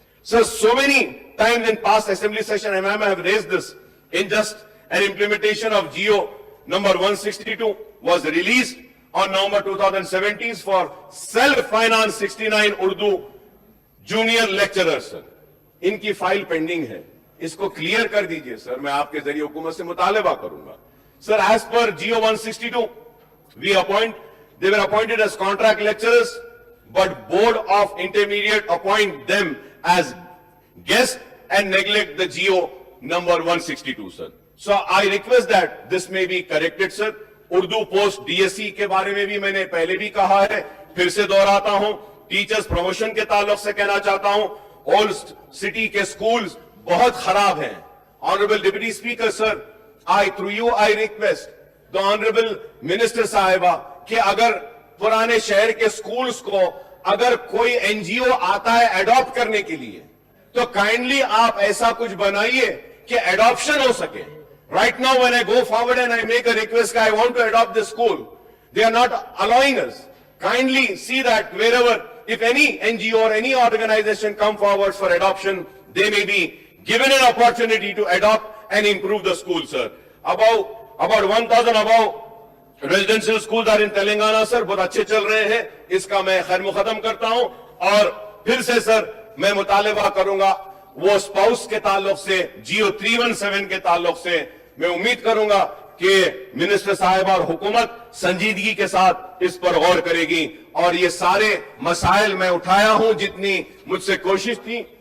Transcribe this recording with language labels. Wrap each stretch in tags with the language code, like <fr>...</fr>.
<en>So, so many times in past assembly session, I have raised this. In just an implementation of GO number 162 was released on November 2017 for self-finance 69 Urdu junior lecturers, sir.</en> <hi>इनकी file pending है, इसको clear कर दीजिए sir, मैं आपके जरिए हुकूमत से मुतालबा करूंगा.</hi> <en>Sir, as per GO 162, they were appointed as contract lecturers, but Board of Intermediate appoint them as guest and neglect the GO number 162, sir. So I request that this may be corrected, sir.</en> <hi>Urdu post DSE के बारे में भी मैंने पहले भी कहा है, फिर से दोहराता हूं. टीचर्स प्रमोशन के ताल्लुक से कहना चाहता हूं, ओल्ड सिटी के स्कूल्स बहुत खराब हैं.</hi> <en>honourable deputy speaker sir, through you I request the honourable minister साहिबा</en> <hi>कि अगर पुराने शहर के स्कूल्स को अगर कोई NGO आता है एडॉप्ट करने के लिए, तो काइंडली आप ऐसा कुछ बनाइए कि एडॉप्शन हो सके.</hi> <en>Right now, when I go forward and I make a request, I want to adopt this school, they are not allowing us. Kindly see that wherever, if any NGO or any organization come forward for adoption, they may be given an opportunity to adopt and improve the school, sir. About 1,000 above residential schools are in Telangana, sir.</en> <hi>बहुत अच्छे चल रहे हैं. इसका मैं खैर मुकदम करता हूं. और फिर से सर मैं मुतालिबा करूंगा वो स्पाउस के ताल्लुक से, GO 317 के ताल्लुक से मैं उम्मीद करूंगा कि मिनिस्टर साहब और हुकूमत संजीदगी के साथ इस पर गौर करेगी और ये सारे मसाइल मैं उठाया हूं जितनी मुझसे कोशिश थी.</hi>